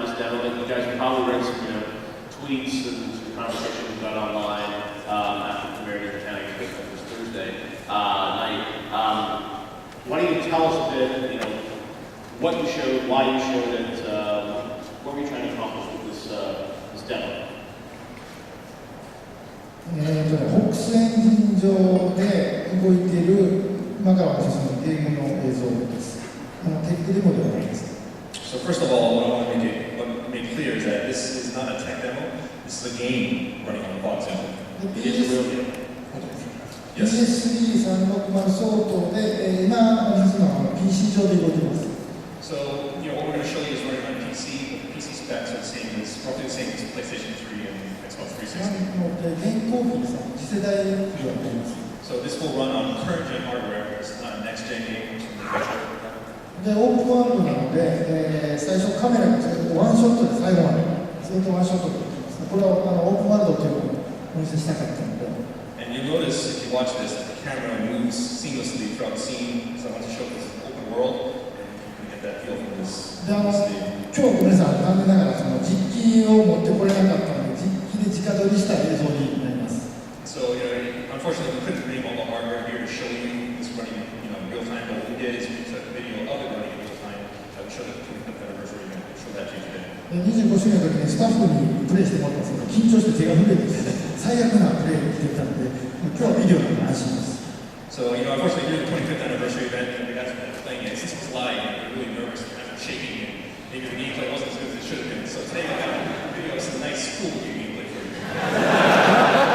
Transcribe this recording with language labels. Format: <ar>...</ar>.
<en>This demo that you guys have probably read some tweets and some conversations about online after the premiere in Japan. I guess that was Thursday night. Why don't you tell us a bit, what you showed, why you showed it, what were you trying to accomplish with this demo?</en> <ja>ホックスエンジン上で動いている今から私のゲームの映像です。テックデモではないです。</ja> <en>So first of all, what I want to make clear is that this is not a tech demo. This is a game running on the Fox engine. It is a real game.</en> <ja>PS3-360 相当で、今私の PC 上で動いています。</ja> <en>So what we're going to show you is running on PC. The PC specs are the same as roughly the same as PlayStation 3 and Xbox 360.</en> <ja>現行機さ、次世代機があります。</ja> <en>So this will run on current gen hardware. It's not a next gen game.</en> <ja>で、オープンワールドなので、最初カメラがずっとワンショットで最後までずっとワンショットでできます。これはオープンワールドというのをお見せしたかったので。</ja> <en>And you'll notice if you watch this that the camera moves seamlessly throughout the scene. So I want to show this open world, and you can get that feel from this.</en> <ja>で、今日皆さん残念ながらその実機を持ってこれなかったので、実機で直撮りした映像になります。</ja> <en>So unfortunately, we couldn't bring all the hardware here to show you this running, real time. But what we did is we took a video of it running in real time. We showed it to the 25th anniversary event. We showed that to you today.</en> <ja>25周年の時にスタッフにプレイしてもらったんですけど、緊張して手が震えて最悪なプレイをしてたので、今日はビデオなんで安心です。</ja> <en>So unfortunately, during the 25th anniversary event, we got playing it. Since it was live, we were really nervous, kind of shaking, and maybe the gameplay wasn't as good as it should have been. So today we got a video of some nice, cool gameplay for you.</en>